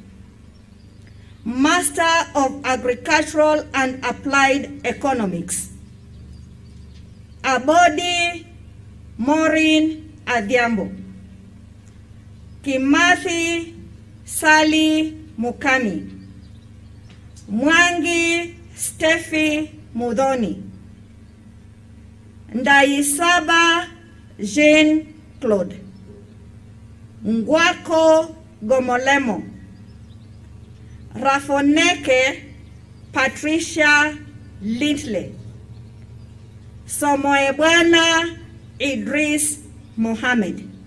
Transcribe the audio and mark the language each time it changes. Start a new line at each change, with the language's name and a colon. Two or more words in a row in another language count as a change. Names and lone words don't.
English: Master of Agricultural and Applied Economics, Abodi Maureen Adhiambo, Kimathi Sally Mukami, Mwangi Steffi Mudhoni, Ndaisaba Jean Claude, Ngwako Gomolemo, Rafoneke Patricia Lintley, Somoebwana Idris Mohammed.